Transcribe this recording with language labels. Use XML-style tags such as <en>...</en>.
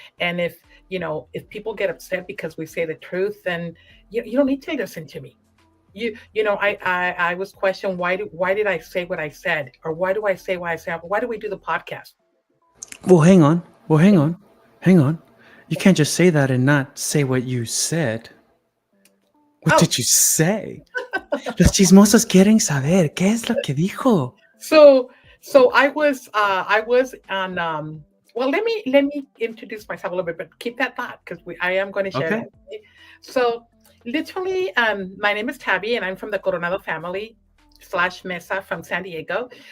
<en>And if people get upset because we say the truth, then you don't need to listen to me. I was questioned, why did I say what I said, or why do I say what I said? Why do we do the podcast? Well, hang on. You can't just say that and not say what you said. What Oh, did you say?</en> <es>Los chismosos quieren saber qué es lo que dijo.</es> <en>so I was on well, let me introduce myself a little bit, but keep that thought because I am going to share Okay. that. Okay? So literally, my name is Tabby and I'm from the Coronado family slash Mesa from San Diego.</en>